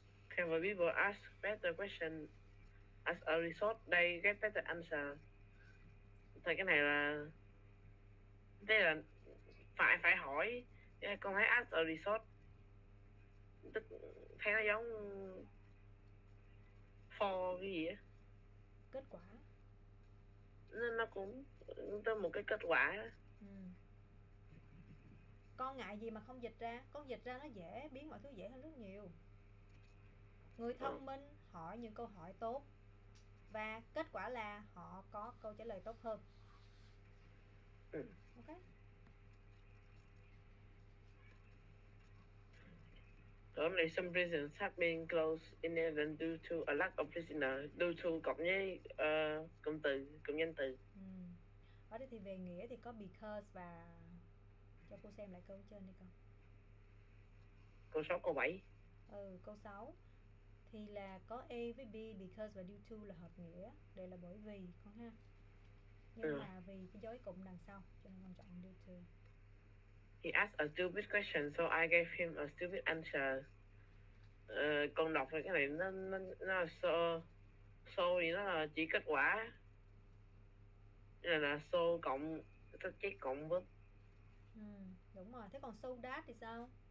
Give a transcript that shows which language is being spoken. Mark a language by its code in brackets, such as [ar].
[en] Can the people ask better question as a result they get better answer? [vi] Thì cái này là thế là phải hỏi, con thấy [en] ask a result [vi] tức thấy nó giống for cái gì á, Kết quả. nó cũng tới một cái kết quả đó. Con ngại gì mà không dịch ra, con dịch ra nó dễ, biến mọi thứ dễ hơn rất nhiều. Người thông minh hỏi những câu hỏi tốt và kết quả là họ có câu trả lời tốt hơn. Ok. [en] Only some prisons have been closed in Ireland due to a lack of prisoners. [vi] Due to cộng với cụm từ, cụm danh từ. Ở đây thì về nghĩa thì có because và cho cô xem lại câu trên đi con. Câu 6, câu 7. Câu 6 thì là có A với B, because và due to là hợp nghĩa, đây là bởi vì con ha. Nhưng mà vì cái dấu cụm đằng sau cho nên con chọn due to. [en] He asked a stupid question, so I gave him a stupid answer. [vi] Con đọc cái này nó là so thì nó là chỉ kết quả, là so cộng subject cộng verb. Đúng rồi. Thế còn so that thì sao?